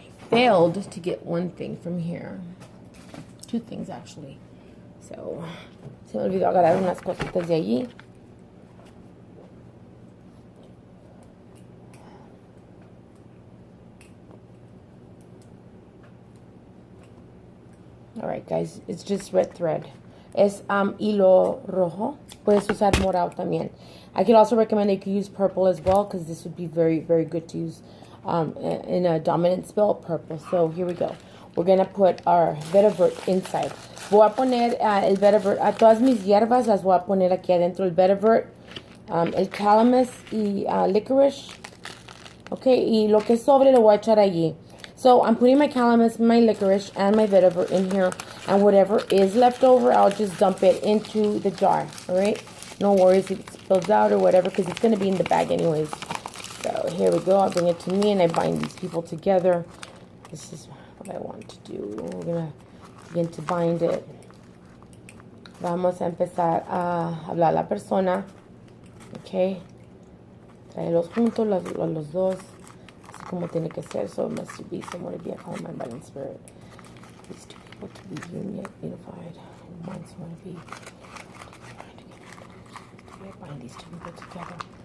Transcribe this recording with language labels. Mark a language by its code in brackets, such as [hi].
[en] Failed to get one thing from here. Two things actually. [es] So, se me olvidó agarrar unas cositas de allí. [en] Alright guys, it's just red thread. [es] Es hilo rojo. Puedes usar morado también. [en] I could also recommend that you could use purple as well, because this would be very, very good to use in a dominant spell, purple. So here we go. We're going to put our vetiver inside. [es] Voy a poner el vetiver, a todas mis hierbas las voy a poner aquí adentro. El vetiver, el calamus y licorice. Okay, y lo que sobre lo voy a echar allí. [en] So I'm putting my calamus, my licorice, and my vetiver in here. And whatever is left over, I'll just dump it into the jar. Alright? No worries if it spills out or whatever, because it's going to be in the bag anyways. So here we go. I'll bring it to me and I bind these people together. This is what I want to do. We're going to begin to bind it. [es] Vamos a empezar a hablar a la persona. Okay. Traerlos juntos, los dos. Así como tiene que ser. [en] So it must be somewhere to be at home, my body and spirit. These two people to be unified. And one someone to be bind these two people together.